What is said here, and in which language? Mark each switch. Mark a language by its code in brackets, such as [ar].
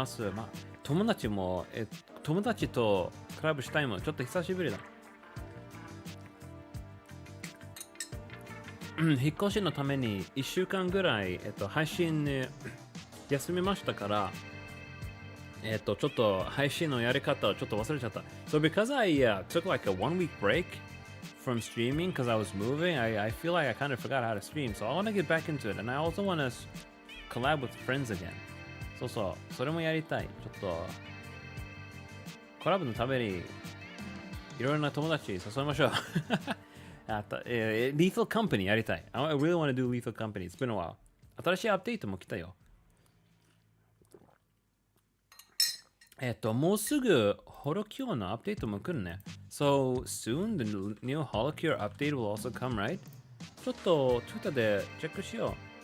[ja] まあ、友達とクラブしたいもん。ちょっと久しぶりだ。引っ越しのために1週間ぐらい、配信、休みましたから、ちょっと配信のやり方をちょっと忘れちゃった。 [en] So because I took like a 1 week break from streaming because I was moving, I feel like I kind of forgot how to stream. So I want to get back into it. And I also want to collab with friends again. [ja] それもやりたい。ちょっと、コラボのためにいろいろな友達誘いましょう。 [en] Lethal Company [ja] やりたい。 [en] I really want to do Lethal Company. It's been a while. [ja] 新しいアップデートも来たよ。もうすぐホロキュアのアップデートも来るね。 [en] So soon the new Holocure update will also come, right? [ja] ちょっと Twitter でチェックしよう。